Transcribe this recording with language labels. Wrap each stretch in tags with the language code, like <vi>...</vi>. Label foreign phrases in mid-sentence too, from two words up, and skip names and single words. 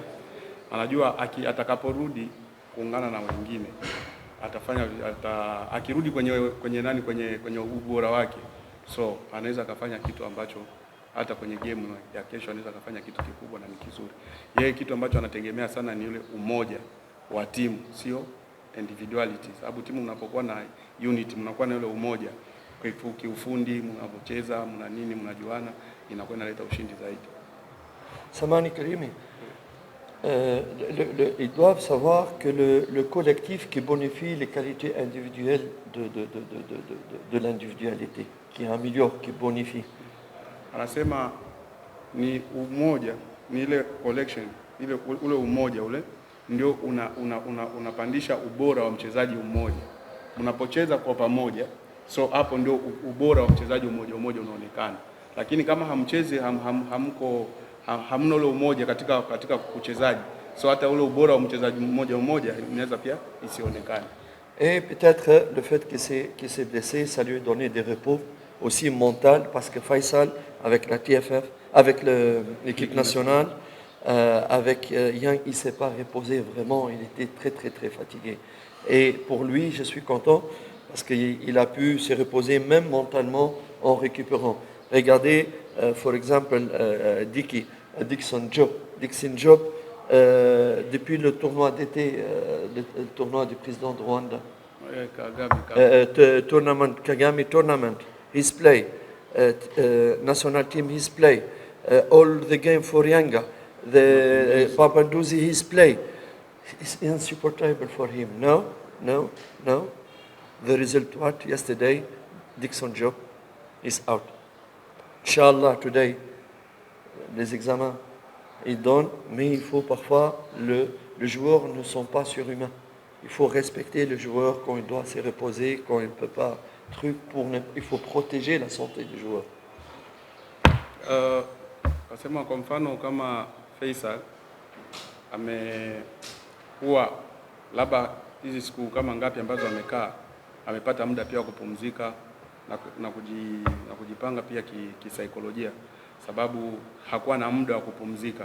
<sw>Anajua atakaporudi kuungana na wengine akirudi kwenye ubora wake, so anaweza akafanya kitu ambacho hata kwenye game ya kesho anaweza kufanya kitu kikubwa na ni kizuri. Yeye kitu ambacho anategemea sana ni ule umoja wa timu, sio individuality. Sababu timu mnapokuwa na unity, mnakuwa na ule umoja kwa kiufundi, mnapocheza, mna nini, mnajuana, inakuwa inaleta ushindi zaidi.</sw> <fr>Samani Karimi, ils doivent savoir que le collectif qui bonifie les qualités individuelles de l'individualité, qui améliore, qui bonifie.</fr> <sw>Anasema ni umoja, ni ile collection, ule umoja ule ndio unapandisha ubora wa mchezaji mmoja. Mnapocheza kwa pamoja, so hapo ndio ubora wa mchezaji mmoja unaonekana. Lakini kama hamchezi hamna ule umoja katika uchezaji, so hata ule ubora wa mchezaji mmoja inaweza pia isionekane.</sw> <fr>Et peut-être le fait qu'il s'est blessé, ça lui a donné des repos aussi mental, parce que Faisal, avec la TFF, avec l'équipe nationale, avec Yang, il ne s'est pas reposé vraiment, il était très très très fatigué. Et pour lui, je suis content, parce qu'il a pu se reposer même mentalement en récupérant. Regardez,</fr> <en>for example, Dixon Job. Dixon Job,</en> <fr>depuis le tournoi d'été, le tournoi du président de Rwanda. Kagame.</fr> <en>Tournament, Kagame tournament, he's play. National team, he's play. All the game for Yanga. The Papanduzi, he's play. It's insupportable for him. No. The result what? Yesterday, Dixon Job is out.</en> <fr>Inch'Allah, today, les examens, ils donnent, mais il faut parfois, les joueurs ne sont pas surhumains. Il faut respecter le joueur quand il doit se reposer, quand il ne peut pas il faut protéger la santé du joueur.</fr> <sw>Kasema kwa mfano kama Faisal amekuwa labda hizi siku kama ngapi ambazo amekaa, amepata muda pia wa kupumzika na kujipanga pia kisaikolojia, sababu hakuwa na muda wa kupumzika.</sw>